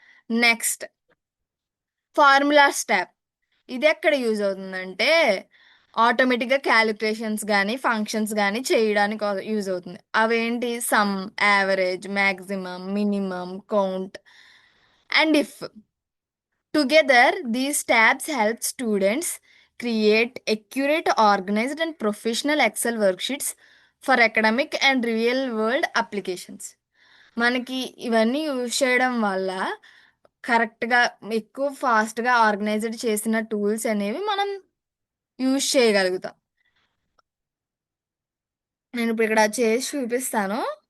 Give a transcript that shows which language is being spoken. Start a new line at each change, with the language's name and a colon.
Telugu: Next formulas tab. ఇది ఎక్కడ use అవుతుందంటే ఆటోమేటిక్గా క్యాలిక్యులేషన్స్ కానీ ఫంక్షన్స్ కానీ చేయడానికి యూజ్ అవుతుంది. అవేంటి?
English: Sum, average, maximum, minimum, count and if. Together these tabs help students create accurate, organized and professional Excel worksheets for academic and real world applications.
Telugu: మనకి ఇవన్నీ యూజ్ చేయడం వల్ల కరెక్ట్గా ఎక్కువ ఫాస్ట్గా ఆర్గనైజ్డ్ చేసిన టూల్స్ అనేవి మనం యూజ్ చేయగలుగుతాం. నేను ఇప్పుడు ఇక్కడ చేసి చూపిస్తాను.